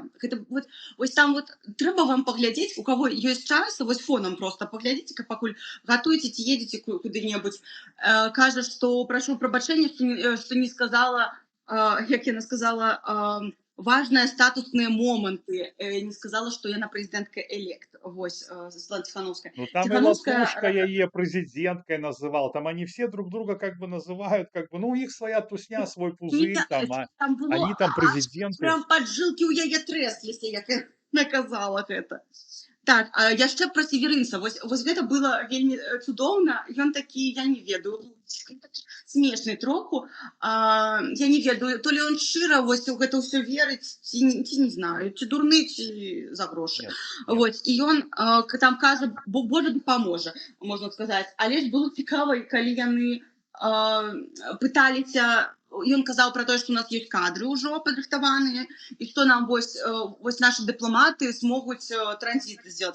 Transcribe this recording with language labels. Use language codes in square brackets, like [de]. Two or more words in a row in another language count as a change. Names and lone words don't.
[be] Гэта вось там вот трэба вам паглядзець, у каго ёсць час, вось фонам просто паглядзіце, пакуль гатуеце ці едзеце куды-небудзь. Кажа, што прашу прабачэння, што не сказала, як яна сказала, важныя статусныя моманты. Не сказала, што яна прэзідэнтка элект. Вось, Светлана Тихановская. [ru] Ну, там и Латушка яе президенткой называл, там они все друг друга как бы называют, как бы, ну, у них своя тусня, свой пузырь, там, они там президенты. Прям поджилки [be] у яе трэсліся, як наказала гэта. Так, яшчэ пра Северынца. Вось гэта было вельмі цудоўна. Ён такі, я не ведаю, смешны троху. Я не ведаю, [ru] то ли [be] он шчыра вось у гэта ўсё верыць, ці не знаю, ці дурны, ці за грошы. Вот, і ён там кажа, Божа дапаможа, можна сказаць. Але ж было цікава, калі яны пыталіся, ён казаў пра тое, што у нас ёсць кадры ўжо падрыхтаваныя, і што нам вось нашы дыпламаты змогуць транзіт сделать.